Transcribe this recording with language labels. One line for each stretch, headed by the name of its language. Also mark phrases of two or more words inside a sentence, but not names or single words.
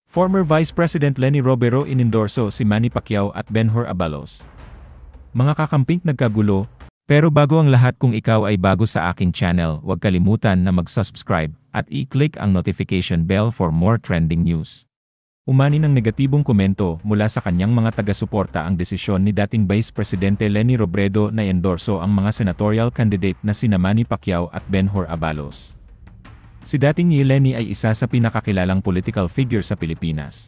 English: Former Vice President
Filipino: Leni Robredo inendorso si Manny Pacquiao at Ben-Hur Abalos. Mga kakamping nagkagulo, pero bago ang lahat, kung ikaw ay bago sa aking channel, huwag kalimutan na mag-subscribe at i-click ang notification bell
English: for more trending news.
Filipino: Umani ng negatibong komento mula sa kanyang mga taga-suporta ang desisyon ni dating Vice Presidente Leni Robredo na endorso ang mga
English: senatorial candidate
Filipino: na sina Manny Pacquiao at Ben-Hur Abalos. Si dating Leni ay isa sa pinakakilalang
English: political figure
Filipino: sa Pilipinas.